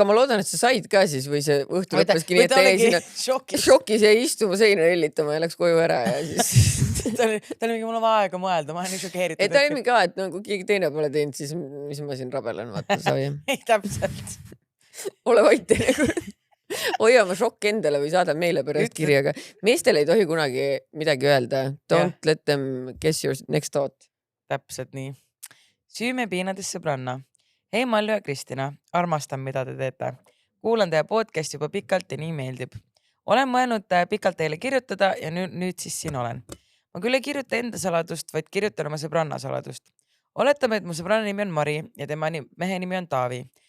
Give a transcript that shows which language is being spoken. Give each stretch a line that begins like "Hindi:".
Estonian: Aga ma loodan, et sa said ka siis või see õhtu lõppeski nii, et ta jäi sinna šokis ja istuma seina hellitama ja läks koju ära ja siis... ta oli mingi, mul on aega mõelda, ma olen nii šokeeritud. Et ta oli mingi ka, et nagu keegi teine pole teinud, siis mis ma siin rabelen, vaata, sai. Ei, täpselt. Ole vait nagu. Hoia oma šokk endale või saada meile pärast kirjaga. Meestel ei tohi kunagi midagi öelda.
English: Don't let them guess your next thought.
Estonian: Täpselt nii. Süüme piinades sõbranna. Hei Malju ja Kristina, armastan, mida te teete. Kuulan teie podcast juba pikalt ja nii meeldib. Olen mõelnud pikalt teile kirjutada ja nüüd siis siin olen. Ma küll ei kirjuta enda saladust, vaid kirjutan oma sõbranna saladust. Oletame, et mu sõbranna nimi on Mari ja tema mehe nimi on Taavi.